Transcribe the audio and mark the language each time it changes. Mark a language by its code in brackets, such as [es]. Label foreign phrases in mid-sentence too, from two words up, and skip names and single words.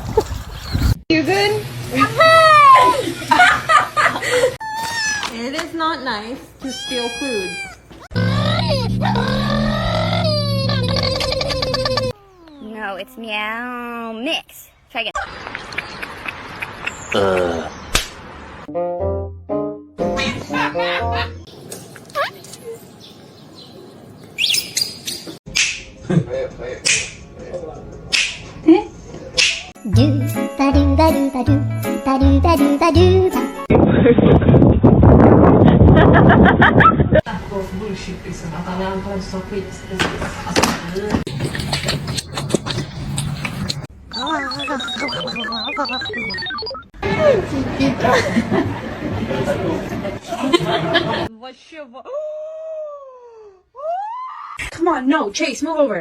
[en] You good? It is not not nice to steal food. No, it's meow mix. Try again. Do ba do ba do ba do ba do ba do ba do ba. [sv] Bullshit liksom. Att alla andra så skit. [en] Come on, no, Chase, move over.